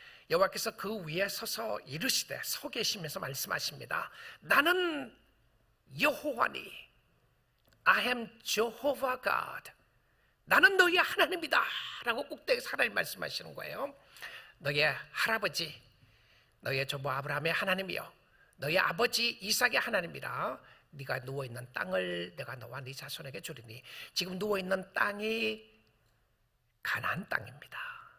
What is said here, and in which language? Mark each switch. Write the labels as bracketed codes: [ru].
[ko] 여호와께서 그 위에 서서 이르시되, 서 계시면서 말씀하십니다. 나는 여호와니, [en] I am Jehovah God. [ko] 나는 너희의 하나님이다 라고 꼭대기에서 하나님 말씀하시는 거예요. 너희의 할아버지, 너희의 조부 아브라함의 하나님이요, 너희 아버지 이삭의 하나님이라. 네가 누워있는 땅을 내가 너와 네 자손에게 주리니. 지금 누워있는 땅이 가나안 땅입니다.